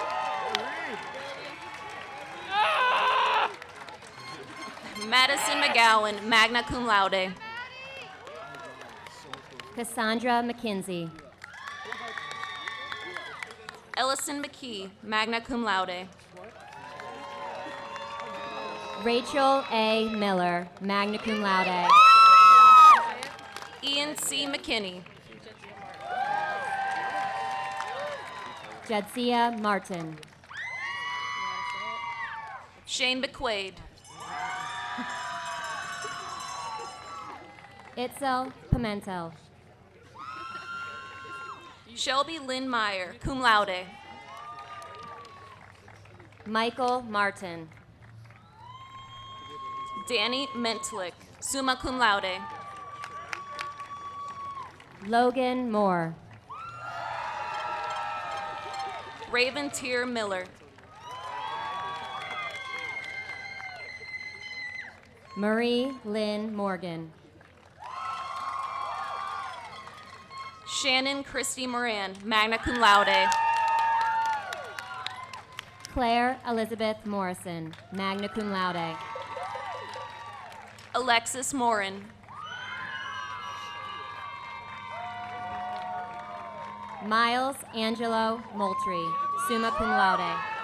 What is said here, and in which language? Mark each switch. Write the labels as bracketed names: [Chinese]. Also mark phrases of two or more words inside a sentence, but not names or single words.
[English] Madison McGowan, [Latin] magna cum laude. [English] Cassandra McKinsey. Ellison McKee, [Latin] magna cum laude. [English] Rachel A. [Latin] Miller, magna cum laude. [English] Ian C. McKinney. Jadsia Martin. Shane McQuaid. Itzel Pimentel. Shelby Lynn Meyer, [Latin] cum laude. [English] Michael Martin. Danny Mentlick, [Latin] summa cum laude. [English] Logan Moore. Raven Tier Miller. Marie Lynn Morgan. Shannon Christy Moran, [Latin] magna cum laude. [English] Claire Elizabeth Morrison, [Latin] magna cum laude. [English] Alexis Morin. Miles Angelo Moultrie, [Latin] summa cum laude.